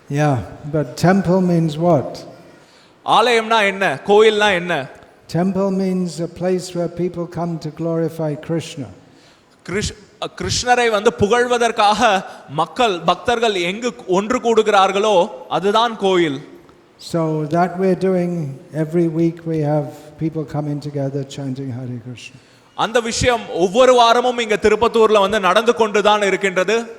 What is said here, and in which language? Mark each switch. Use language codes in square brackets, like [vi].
[en] Yeah, but temple means what? [ta] ஆலயம்னா என்ன? கோயில்னா என்ன? [en] Temple means a place where people come to glorify Krishna. [ta] கிருஷ்ணரை வந்து புகழ்வதற்காக மக்கள் பக்தர்கள் எங்கு ஒன்று கூடுகிறார்களோ அதுதான் கோயில். [en] So that we're doing every week, we have people coming together chanting Hare Krishna. [ta] அந்த விஷயம் ஒவ்வொரு வாரமும் இங்க திருப்பத்தூர்ல வந்து நடந்து கொண்டுதான் இருக்கின்றது.